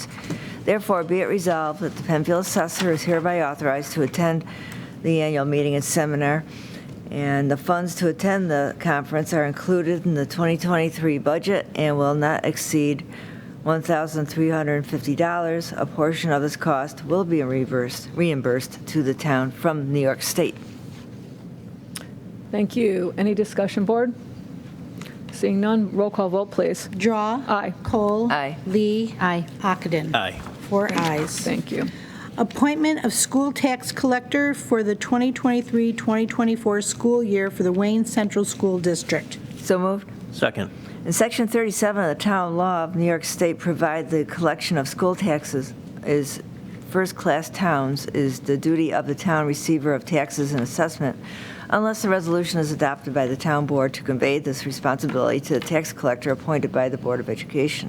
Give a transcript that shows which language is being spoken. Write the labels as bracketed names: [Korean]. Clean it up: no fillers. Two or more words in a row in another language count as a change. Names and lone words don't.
[English] Therefore, be it resolved that the Penfield Assessor is hereby authorized to attend the annual meeting and seminar, and the funds to attend the conference are included in the 2023 budget and will not exceed $1,350. A portion of this cost will be reimbursed to the town from New York State. Thank you. Any discussion, board? Seeing none, roll call vote, please. Drawe. Aye. Kohl. Aye. Lee. Aye. Ockenden. Aye. 4 ayes. Thank you. Appointment of school tax collector for the 2023-2024 school year for the Wayne Central School District. So moved. Second. In Section 37 of the Town Law of New York State provide the collection of school taxes is first-class towns is the duty of the town receiver of taxes and assessment unless a resolution is adopted by the town board to convey this responsibility to the tax collector appointed by the Board of Education.